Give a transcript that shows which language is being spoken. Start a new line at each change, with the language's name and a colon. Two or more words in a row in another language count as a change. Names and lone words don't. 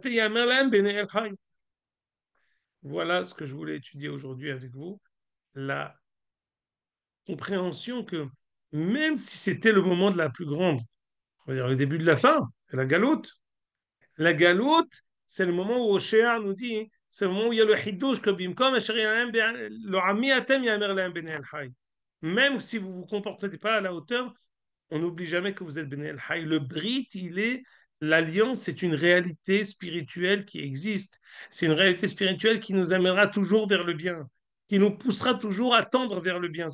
French: voilà ce que je voulais étudier aujourd'hui avec vous, la compréhension que même si c'était le moment de la plus grande, on va dire le début de la fin, la galoute, c'est le moment où Oshéa nous dit, c'est le moment où il y a le hidouche que
Hebrew: במקום לא עמי אתם יאמר להם בני אל חי.
French: Même si vous ne vous comportez pas à la hauteur, on n'oublie jamais que vous êtes
Hebrew: בני אל חי.
French: Le Brit, l'alliance, c'est une réalité spirituelle qui existe. C'est une réalité spirituelle qui nous amènera toujours vers le bien, qui nous poussera toujours à tendre vers le bien.